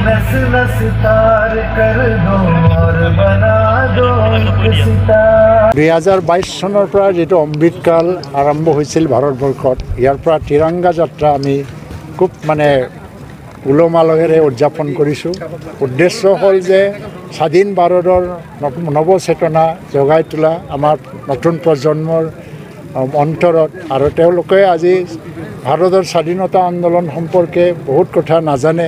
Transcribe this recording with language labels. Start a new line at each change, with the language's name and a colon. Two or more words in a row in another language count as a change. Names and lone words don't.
Hindi: नस तार कर दो और बना दो एक सितारा।
Assamese: 2022 চনৰ পৰা যেটো অমৃতকাল আৰম্ভ হৈছিল ভাৰতবৰ্ষত, ইয়াৰ পৰা তিৰংগা যাত্ৰা আমি খুব উলহ-মালহেৰে উদযাপন কৰিছোঁ। উদ্দেশ্য হ'ল যে স্বাধীন ভাৰতৰ নৱচেতনা জগাই তোলা আমাৰ নতুন প্ৰজন্মৰ অন্তৰত, আৰু তেওঁলোকে আজি ভাৰতৰ স্বাধীনতা আন্দোলন সম্পৰ্কে বহুত কথা নাজানে।